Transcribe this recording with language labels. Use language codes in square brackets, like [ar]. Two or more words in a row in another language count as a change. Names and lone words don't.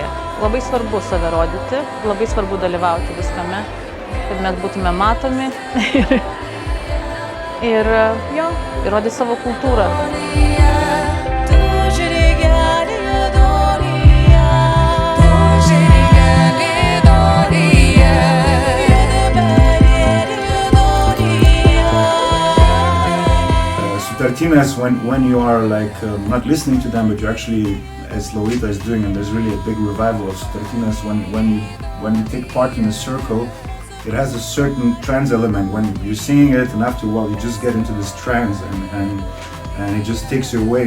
[lt] Labai svarbu save rodyti, labai svarbu dalyvauti viskame, kad mes būtume matomi ir rodyti savo kultūrą. [en] Sutartines, when you are not listening to them, but you actually, as Lolita is doing, and there's really a big revival of Sutartines, when you take part in a circle, it has a certain trance element. When you're singing it, and after a while, you just get into this trance, and it just takes you away.